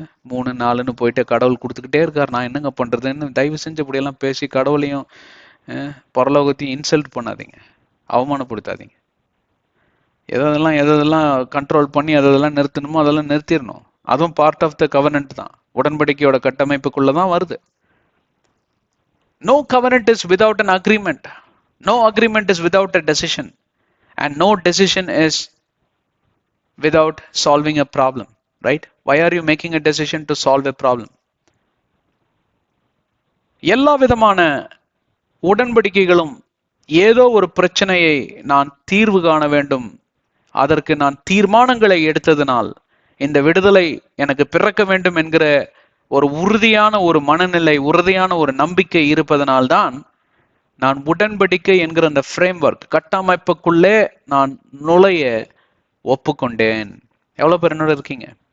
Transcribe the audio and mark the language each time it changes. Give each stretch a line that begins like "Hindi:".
Tamil: 3-4ன்னு போயிட்டு கடவுள் கொடுத்துக்கிட்டே இருக்காரு, நான் என்னங்க பண்றதுன்னு. தயவு செஞ்சு இப்படியெல்லாம் பேசி கடவுளையும் பரலோகத்தையும் இன்சல்ட் பண்ணாதீங்க, அவமானப்படுத்தாதீங்க. எதெல்லாம் கண்ட்ரோல் பண்ணி அதெல்லாம் நிறுத்தணுமோ அதெல்லாம் நிறுத்திடணும். அதுவும்
English: part of the covenant
Tamil: தான், உடன்படிக்கையோட கட்டமைப்புக்குள்ளதான் வருது.
English: No covenant is without an agreement. No agreement is without a decision. And no decision is without solving a problem. Right? Why are you making a decision to solve a problem?
Tamil: எல்லா விதமான உடன்படிக்கைகளும் ஏதோ ஒரு பிரச்சனையை நான் தீர்வு காண வேண்டும், அதற்கு நான் தீர்மானங்களை எடுத்ததனால் இந்த விடுதலை எனக்கு பிறக்க வேண்டும் என்கிற ஒரு உறுதியான ஒரு மனநிலை, உறுதியான ஒரு நம்பிக்கை இருப்பதனால்தான் நான் உடன்படிக்கை என்கிற அந்த ஃப்ரேம் ஒர்க், கட்டமைப்புக்குள்ளே நான் நுழைய ஒப்புக்கொண்டேன். எவ்வளவு பேர் என்னோட இருக்கீங்க?